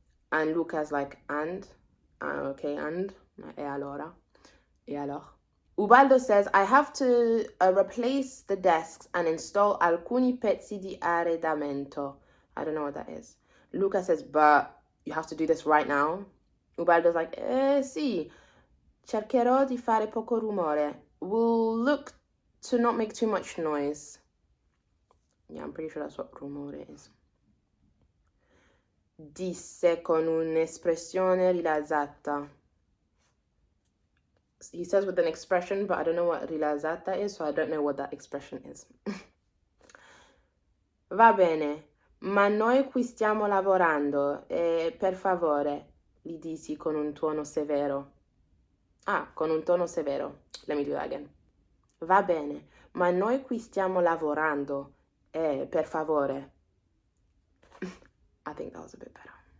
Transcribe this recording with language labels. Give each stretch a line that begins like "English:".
English: And Luca's like, and? Okay, and?
Italian: E allora? E allora?
English: Ubaldo says, I have to replace the desks and install
Italian: alcuni pezzi di arredamento.
English: I don't know what that is. Luca says, but you have to do this right now? Ubaldo's like,
Italian: sì, cercherò di fare poco rumore.
English: We'll look to not make too much noise. Yeah, I'm pretty sure that's what rumore is.
Italian: Disse con un'espressione rilassata.
English: He says with an expression, but I don't know what rilassata is, so I don't know what that expression is.
Italian: Va bene, ma noi qui stiamo lavorando e per favore, gli dissi con un tono severo. Con un tono severo.
English: Let me do that again.
Italian: Va bene, ma noi qui stiamo lavorando e per favore.
English: I think that was a bit better.